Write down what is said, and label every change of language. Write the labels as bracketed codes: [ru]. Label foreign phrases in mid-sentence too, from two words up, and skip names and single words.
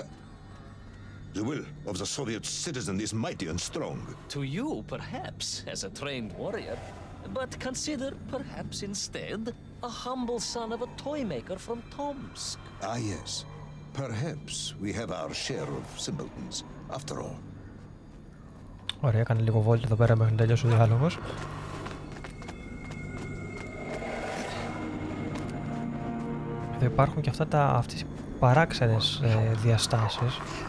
[en] The will of the Soviet citizen is mighty and strong. To you, perhaps, as a trained warrior, but consider, perhaps instead, a humble son of a toy maker from Tomsk. Ah, yes. Perhaps we have our share of simpletons, after all. [el] Ωραία, έκανε λίγο βόλτα εδώ πέρα μέχρι να τελειώσει ο διάλογος. Εδώ υπάρχουν και αυτές οι παράξενες διαστάσεις.